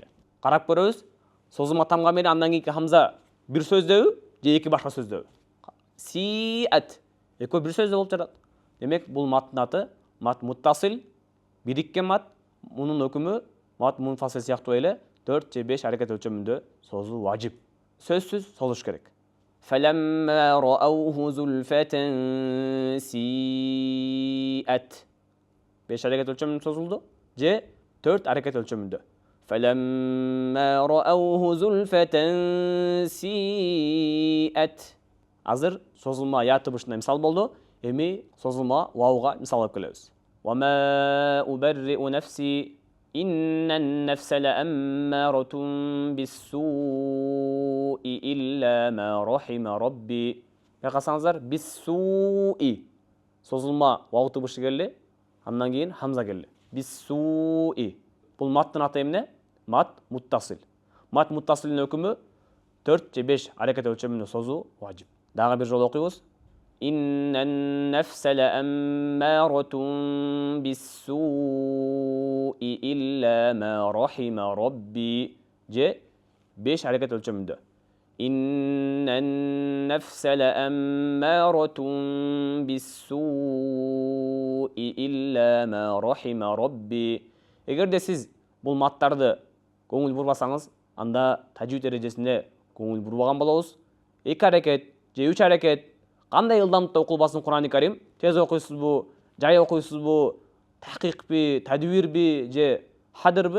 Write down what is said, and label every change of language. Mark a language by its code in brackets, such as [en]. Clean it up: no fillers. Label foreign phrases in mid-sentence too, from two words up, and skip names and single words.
[ky] Карап көрөбүз, созулма тамга менен андан кийинки хамза бир сөздөбү же эки башка сөздөбү? Сиат. Экөө бир сөздө болуп жатат. Демек, бул маттын аты мат муттасил, бириккен мат. Мунун өкүмү мат мунфасил сыяктуу эле 4 же 5 аракет өлчөмүндө созуу важип. Сөзсүз созуш керек. [ar] فَلَمَّا رَأَوْهُ زُلْفَةً سِيئَتْ. [ky] 5 аракет өлчөмүндө созулду. Же 4 әрекет өлчөмүндө. [ar] فَلَمَّا رَأَوْهُ زُلْفَةً سِيئَتْ. [ky] Азыр созулма я тыбышына мисал болду. Эми созулма вауга мисал алып келебиз. [ar] وَمَا أُبَرِّئُ نَفْسِي إِنَّ النَّفْسَ لَأَمَّارَةٌ بِالسُّوءِ إِلَّا مَا رَحِمَ رَبِّي. [ky] Байкасаңыздар, биссуи. Созулма вау тыбышы келди, андан кийин хамза келди. Биссуи. Бул маттын аты эмне? Мат муттасил. Мат муттасилдин өкүмү 4 же 5 аракет өлчөмүндө созуу важип. Дагы бир жолу окуйбуз. [ar] إن النفس لأمارة بالسوء إلا ما رحم ربي. [ky] Же 5 аракет өлчөмүндө. [ar] إن النفس لأمارة بالسوء إلا ما رحم ربي. [ky] Эгерде сиз бул маттарды көңүл бурбасаңыз, анда тажвид эрежесинде көңүл бурбаган болобуз. 2 аракет же 3 аракет кандай ылдамдыкта окулбасын Кур'ан-ы Карим? Тез окуйсузбу, жай окуйсузбу, тахкикпи, тадбирби же хадырбы?